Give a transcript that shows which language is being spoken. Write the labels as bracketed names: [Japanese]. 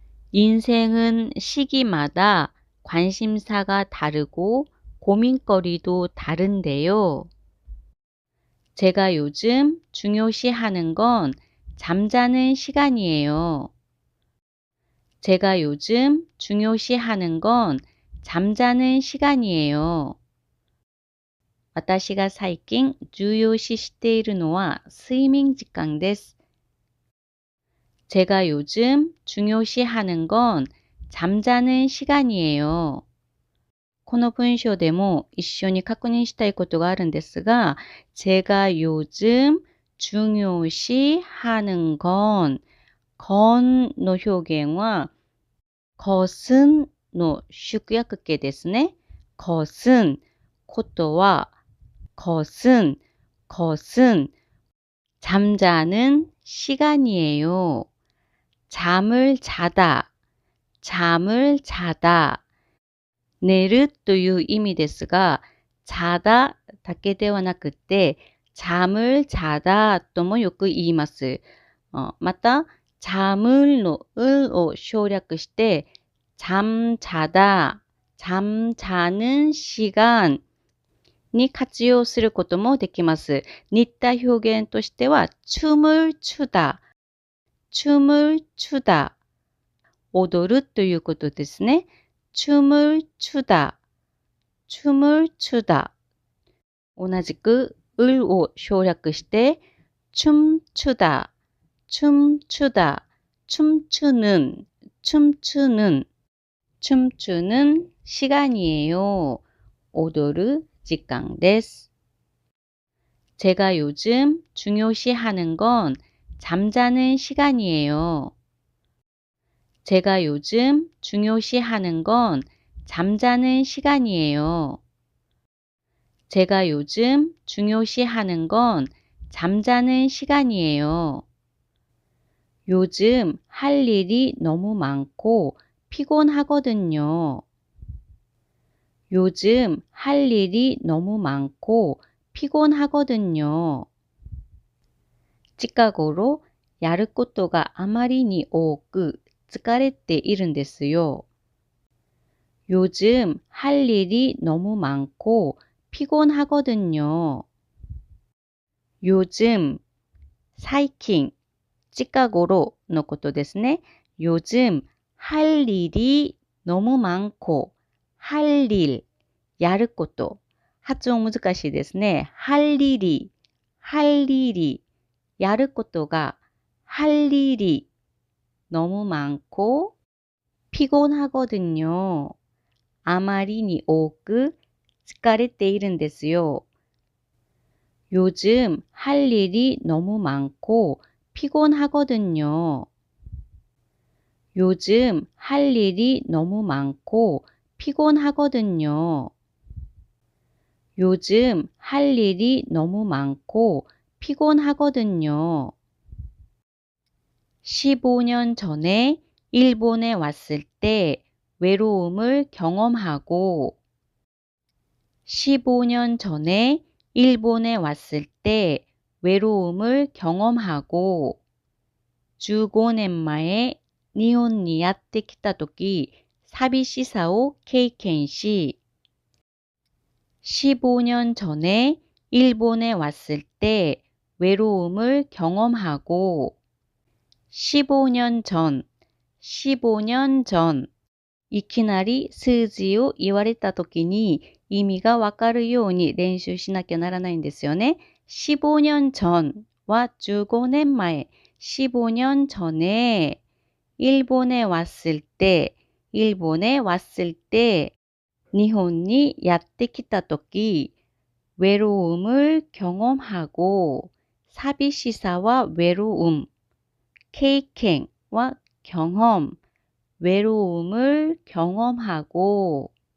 [Korean] 인생은 시기마다 관심사가 다르고 고민거리도 다른데요. 제가 요즘 중요시하는 건 잠자는 시간이에요. 제가 요즘 중요시하는 건 잠자는 시간이에요. [Japanese] 私が最近重要視しているのは睡眠時間です。 [Korean] 제가 요즘 중요시하는 건 잠자는 시간이에요. [Japanese] この文章でも一緒に確認したいことがあるんですが、 [Korean] 제가 요즘 중요시하는 건, 건 [Japanese] の表現は [Korean] 것은 [Japanese] の縮約形ですね。 [Korean] 것은、 [Japanese] ことは、 [Korean] 것은, 것은 잠자는 시간이에요. 잠을 자다, 잠을 자다. [Japanese] 寝るという意味ですが、 [Korean] 자다 [Japanese] だけではなくて、 [Korean] 잠을 자다 [Japanese] ともよく言います。また、 [Korean] 잠을 [Japanese] の을を省略して、 [Korean] 잠자다, 잠자는 시간 [Japanese] に活用することもできます。似た表現としては、 [Korean] 춤을 추다, 춤을 추다. [Japanese] 踊るということですね。 [Korean] 춤을 추다, 춤을 추다. [Japanese] 同じく、 [Korean] 을を省略して、춤추다, 춤추다, 춤추는, 춤추는, 춤추는 시간이에요. [Japanese] 踊る時間です。 [Korean] 제가 요즘 중요시하는 건 잠자는 시간이에요. 제가 요즘 중요시하는 건 잠자는 시간이에요. 제가 요즘 중요시하는 건 잠자는 시간이에요. 요즘 할 일이 너무 많고 피곤하거든요. 요즘 할 일이 너무 많고 피곤하거든요. [Japanese] 近頃やることがあまりに多く疲れているんですよ。 [Korean] 요즘 할 일이 너무 많고 피곤하거든요. 요즘, [Japanese] 最近、近頃のことですね。 [Korean] 요즘 할 일이 너무 많고 할 일, [Japanese] やること。発音難しいですね。 [Korean] 할 일이, 할 일이, [Japanese] やることが [Korean] 할 일이 너무 많고 피곤하거든요. [Japanese] あまりに多く疲れているんですよ。 [Korean] 요즘 할 일이 너무 많고 피곤하거든요. 요즘 할 일이 너무 많고 피곤하거든요. 요즘 할 일이 너무 많고 피곤하거든요. 15년 전에 일본에 왔을 때 외로움을 경험하고 15년 전에 일본에 왔을 때 외로움을 경험하고 [Japanese] 15年前日本にやってきたとき寂しさを経験し [Korean] 15년 전에 일본에 왔을 때 외로움을 경험하고 15년 전, [Japanese] 15년 전, いきなり数字を言われたときに意味がわかるように練習しなきゃならないんですよね。 [Korean] 15년 전は15年前、15년 전에 일본에 왔을 때, 일본에 왔을 때, [Japanese] 日本にやってきたとき、 [Korean] 외로움을 경험하고, [Japanese] 寂しさは [Korean] 외로움,経験は 경험, 외로움을 경험하고